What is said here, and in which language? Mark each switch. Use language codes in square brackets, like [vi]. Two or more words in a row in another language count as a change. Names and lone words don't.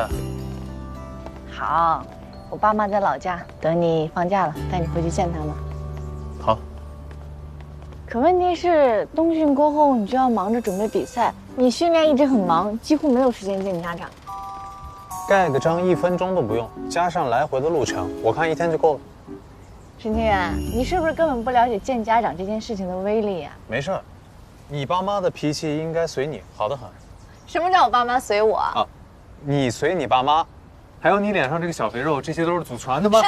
[zh] 好，我爸媽在老家，等你放假了，帶你回去見他們。好。可問題是，冬訓過後你就要忙着準備比賽，你訓練一直很忙，幾乎沒有時間見家長。蓋個章1分鐘都不用，加上來回的路程，我看1天就夠了。沈清源，你是不是根本不了解見家長這件事情的威力呀？沒事，你爸媽的脾氣應該隨你，好得很。什麼叫我爸媽隨我？啊，你隨你爸媽，還有你臉上這個小肥肉，這些都是祖傳的嗎？